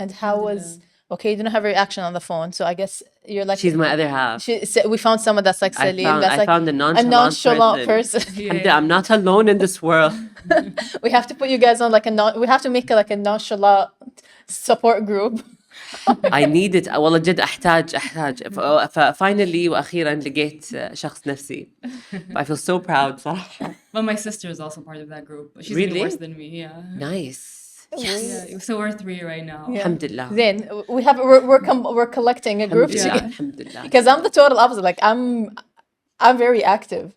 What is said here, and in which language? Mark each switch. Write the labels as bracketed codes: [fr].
[en] And how was Okay, you didn't have a reaction on the phone, so I guess you're like She's my other half. we found someone that's like Celine, that's I like found a nonchalant person. Alhamdulillah, I'm not alone in this world. We have to put you guys on like we have to make like a nonchalant support group. I need it [ar] والله جد أحتاج [en] finally [ar] وأخيرا لقيت شخص نفسي. [en] I feel so proud [ar] صراحة. [en] But my sister is also part of that group. She's Really? even worse than me. Yeah. Nice. Yeah. So we're 3 right now. Yeah. [ar] Alhamdulillah. [en] Then we're collecting a group Yeah. [ar] Alhamdulillah. [en] because I'm the total opposite. Like I'm very active.